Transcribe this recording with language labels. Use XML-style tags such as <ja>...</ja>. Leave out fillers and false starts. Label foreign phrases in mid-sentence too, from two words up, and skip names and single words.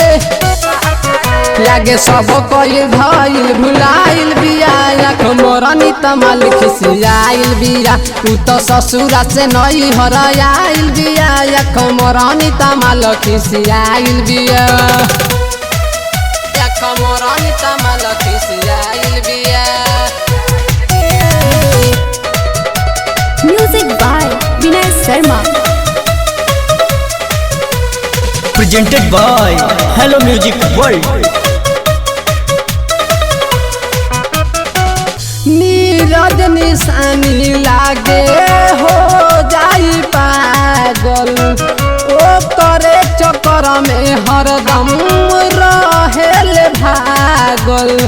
<bho>लागे सब कोई भइल भुलाइल बिया मोरनी तमाल खिसियाइल बिया। उ तो ससुरा से नहीं हराइल बिया मोरनी तमाल खिसियाइल बिया। मोरनी तमाल खिसियाइल बिया।</bho> <en>Music by Vinay Sharma। Presented by Hello Music World।</en> <bho>नीरज निशानी लागे हो जाई पागल। ओ करे चक्कर में हरदम रहेल भागल।</bho>